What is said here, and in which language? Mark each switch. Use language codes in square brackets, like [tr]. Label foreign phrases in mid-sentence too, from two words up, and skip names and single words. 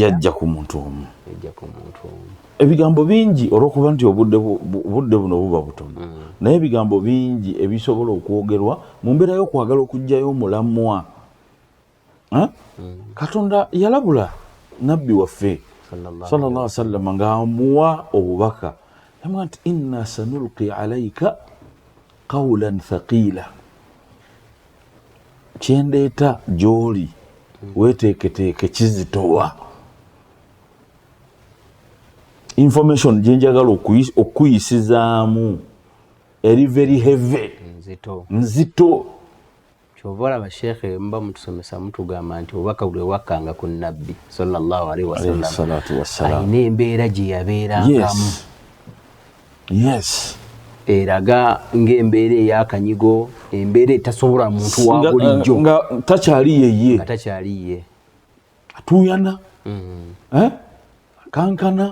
[lg] Yajja ku muntu omu. Ebigambo bingi olw'okuba nti obudde buno buba butono. Naye ebigambo bingi ebisobola okwogerwa mu mbeera y'okwagala okuggyayo omulamwa. Katonda yalabula nabbi waffe [ar] صلى الله عليه وسلم [lg] ng'amuwa obubaka. Yamugamba nti [ar] إنا سنلقي عليك قولا ثقيلا. [lg] Kyendeeta gy'oli weeteeketeeke kizitowa. Information gye njagala okuyisizaamu eri [en] very heavy, [lg] nzito. Kyova olaba Sheikh mba mutusomesa mutugamba nti obubaka bwe wakkanga ku nabbi [ar] صلى الله عليه وسلم [lg] alina embeera gye yabeerangamu. Yes. Eraga ng'embeera ey'akanyigo, embeera etasobola muntu wa bulijjo. Nga takyali yeye. Atuyana. Kankana.